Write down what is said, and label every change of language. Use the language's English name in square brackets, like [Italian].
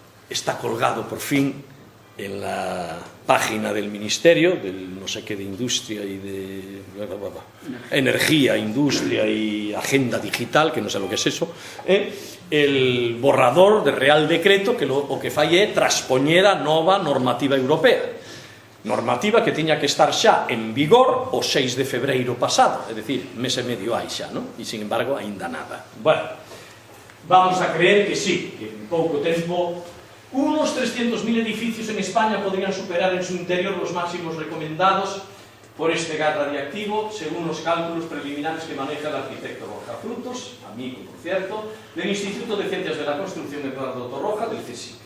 [Spanish] Está colgado por fin en la página del Ministerio, del no sé qué de Industria y de Energía, Industria y Agenda Digital, que no sé lo que es eso, el borrador de Real Decreto que [Galician] o que fai é traspoñer a nova normativa europea. Normativa que tiña que estar xa en vigor o 6 de febreiro pasado, é dicir, mes e medio hai xa, non? E, [Spanish] sin embargo, [Galician] aínda nada. [Spanish] Bueno, vamos a creer que sí, que [Galician] en pouco tempo [Spanish] unos 300.000 edificios en España podrían superar en su interior los máximos recomendados por este gas radiactivo, según los cálculos preliminares que maneja el arquitecto Borja Frutos, amigo por cierto, del Instituto de Ciencias de la Construcción Eduardo Torroja, del CSIC.